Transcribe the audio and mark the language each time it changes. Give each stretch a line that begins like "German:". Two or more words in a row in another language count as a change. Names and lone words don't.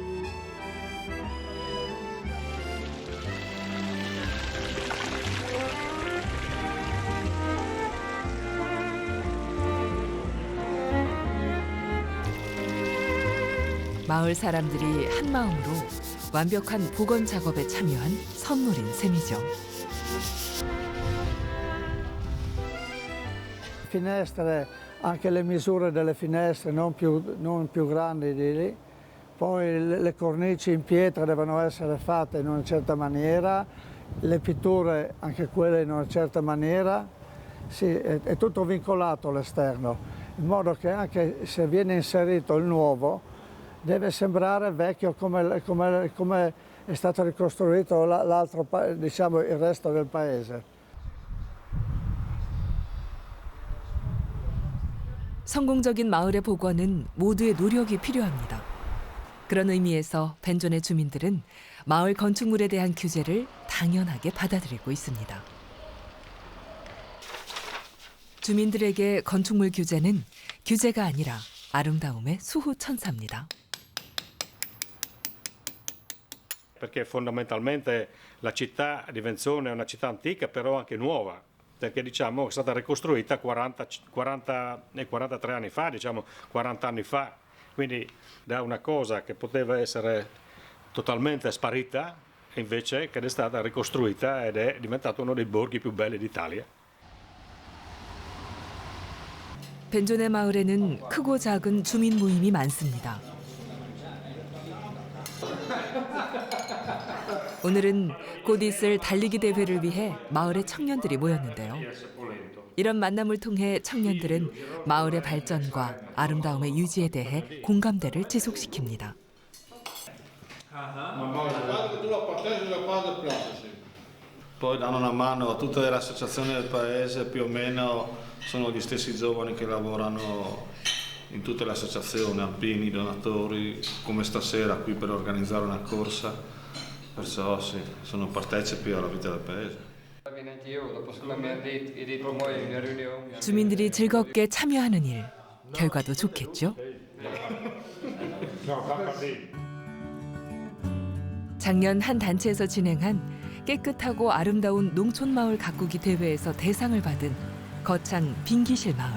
Korean: 마을 사람들이 한 마음으로 완벽한 복원 작업에 참여한 선물인 셈이죠.
Italian: Finestre, anche le misure delle finestre non più grandi di lì, poi le cornici in pietra devono essere fatte in una certa maniera, le pitture anche quelle in una certa maniera, sì, è tutto vincolato all'esterno, in modo che anche se viene inserito il nuovo deve sembrare vecchio come è stato ricostruito l'altro, diciamo, il resto del paese.
Korean: 성공적인 마을의 복원은 모두의 노력이 필요합니다. 그런 의미에서 벤존의 주민들은 마을 건축물에 대한 규제를 당연하게 받아들이고 있습니다. 주민들에게 건축물 규제는 규제가 아니라 아름다움의 수호천사입니다.
Italian: Perché fondamentalmente la città di Venzone è una città antica, però anche nuova, perché diciamo è stata ricostruita 43 anni fa, diciamo 40 anni fa, quindi da una cosa che poteva essere totalmente sparita, invece che è stata ricostruita ed è diventato uno dei borghi più belli d'Italia.
Korean: 벤존의 마을에는 크고 작은 주민 모임이 많습니다. 오늘은 곧 있을 달리기 대회를 위해 마을의 청년들이 모였는데요. 이런 만남을 통해 청년들은 마을의 발전과 아름다움의 유지에 대해 공감대를 지속시킵니다.
Italian: Poi danno una mano a tutte le associazioni del paese, più o meno sono gli stessi giovani che lavorano in tutte le associazioni, alpini, donatori, come stasera qui per organizzare una corsa. Perciò sì, sono partecipi alla vita del paese.
Korean: 주민들이 즐겁게 참여하는 일, 결과도 좋겠죠? 작년 한 단체에서 진행한 깨끗하고 아름다운 농촌마을 가꾸기 대회에서 대상을 받은 거창 빙기실 마을.